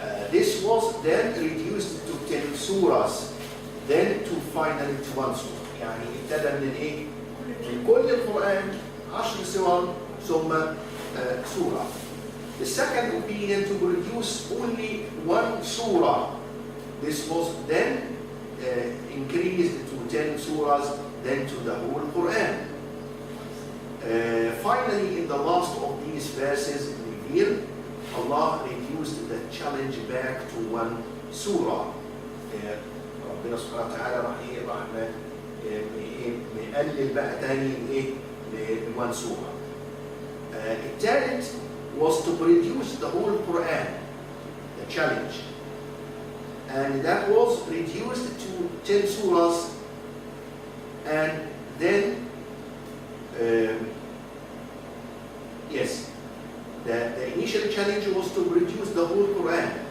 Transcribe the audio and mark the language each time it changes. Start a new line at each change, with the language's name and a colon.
English: This was then reduced to 10 surahs, then to finally to 1 surah.
Arabic: يعني ابتدى من ايه؟ من كل القرآن 10 سور ثم surah.
English: The second opinion to produce only 1 surah. This was then increased to 10 surahs, then to the whole Quran. Finally, in the last of these verses revealed, Allah reduced the challenge back to 1 surah.
Arabic: ربنا سبحانه وتعالى راح نقلل بقى تاني ل 1 surah. الثالث
English: was to produce the whole Quran, the challenge. And that was reduced to 10 surahs, and then the initial challenge was to produce the whole Quran.